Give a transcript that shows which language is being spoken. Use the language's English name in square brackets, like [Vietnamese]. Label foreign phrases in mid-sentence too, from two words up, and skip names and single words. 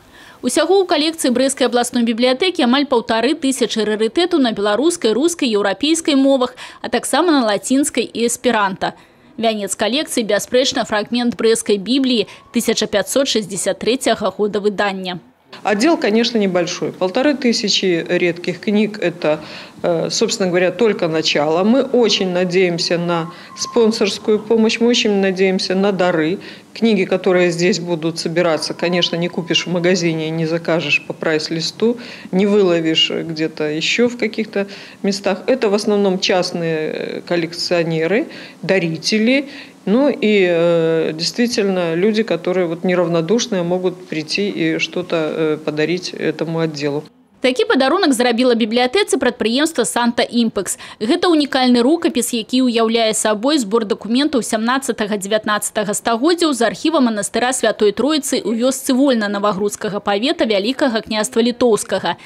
[Belarusian] Усяго ў калекцыі Брэсцкай абласной бібліятэкі амаль 1500 рарытэтаў на беларускай, рускай, еўрапейскай мовах, а таксама на лацінскай і эсперанта. Вянец калекцыі бясспрэчна фрагмент Брэсцкай Бібліі 1563 года выдання. [Russian] Отдел, конечно, небольшой. 1500 редких книг – это, собственно говоря, только начало. Мы очень надеемся на спонсорскую помощь, мы очень надеемся на дары. Книги, которые здесь будут собираться, конечно, не купишь в магазине, не закажешь по прайс-листу, не выловишь где-то еще в каких-то местах. Это в основном частные коллекционеры, дарители. Ну и действительно люди, которые неравнодушные, могут прийти и что-то подарить этому отделу. [Belarusian] Такі падарунак зрабіла бібліятэцы прадпрыемства «Санта Імпэкс». Гэта унікальны рукапіс, які ўяўляе сабой збор дакументаў 17-19 стагоддзяў з архіва манастыра Святой Троіцы ў вёсцы Вольна Навагрудскага павета Вялікага княства Літоўскага.